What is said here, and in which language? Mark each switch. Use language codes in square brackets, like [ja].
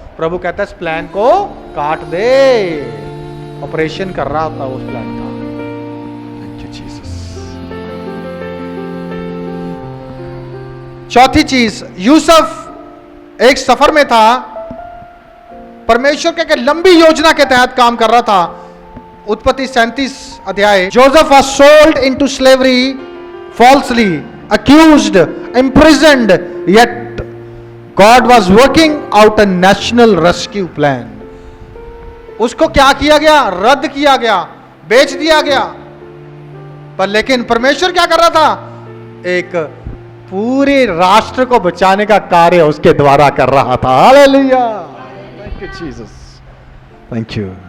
[hi] प्रभु कहता है इस प्लान को काट दे। ऑपरेशन कर रहा होता है उस प्लान का। Thank you Jesus. चौथी चीज, यूसुफ एक सफर में था, परमेश्वर के लंबी योजना के तहत काम कर रहा था। उत्पत्ति 37 अध्याय। [en] Joseph was sold into slavery falsely, accused, imprisoned, yet God was working out a national rescue plan. [hi] उसको क्या किया गया? रद्द किया गया, बेच दिया गया। पर लेकिन परमेश्वर क्या कर रहा था? एक पूरे राष्ट्र को बचाने का कार्य उसके द्वारा कर रहा था। Hallelujah. Thank you Jesus. Thank you.